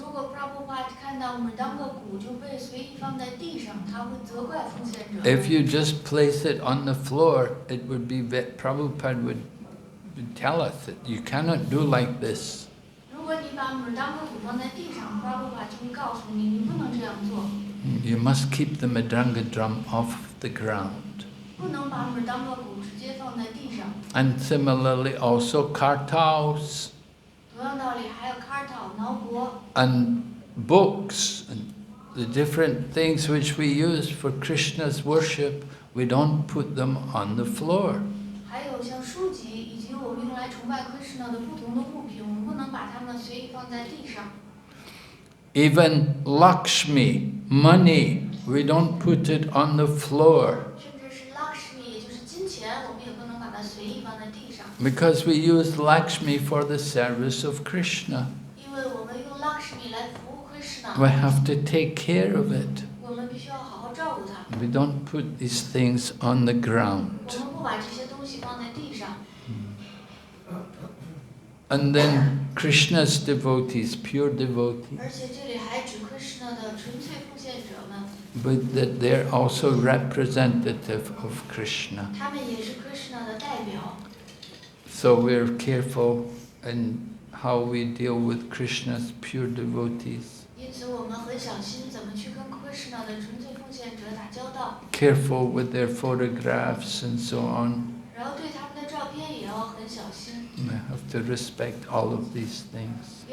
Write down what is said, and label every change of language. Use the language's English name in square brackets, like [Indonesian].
[Chinese] 如果 Prabhupada 看到 Mridanga 鼓就被随意放在地上，他会责怪奉献者。 [English] If you just place it on the floor, it would be, Prabhupada would tell us that you cannot do like this. [Chinese] 如果你把 Mridanga 鼓放在地上 ，Prabhupada 就会告诉你，你不能这样做。 [English] You must keep the mridanga drum off the ground. [Chinese] 不能把它们当作鼓直接放在地上。 [English] And similarly also kartals [Chinese] 同样道理，还有 kartal 挠脖 [English] and books and the different things which we use for Krishna's worship, we don't put them on the floor. [Chinese] 还有像书籍以及我们用来崇拜 Krishna 的不同的物品，我们不能把它们随意放在地上。 [English] Even Lakshmi, money, we don't put it on the floor. [Chinese] 甚至是 Lakshmi， 也就是金钱，我们也不能把它随意放在地上。 [English] Because we use Lakshmi for the service of Krishna. [Chinese] 因为我们用 Lakshmi 来服务 Krishna， [English] We have to take care of it. [Chinese] 我们必须要好好照顾它。 [English] We don't put these things on the [Chinese] 我 [English] ground. [Chinese] 们不把这些东西放在地上。 [English] And then Krishna's devotees, pure devotees, [Chinese] 而且这里还指 Krishna 的纯粹奉献者们， [English] but that they're also representative of Krishna. [Chinese] 他们也是 Krishna 的代表。 [English] So we're careful in how we deal with Krishna's pure devotees. [Chinese] 因此，我们很小心怎么去跟 Krishna 的纯粹奉献者打交道， [English] Careful with their photographs and so on. [Chinese] 然后对他们的照片也要很小心， [English] We have to respect all of these things.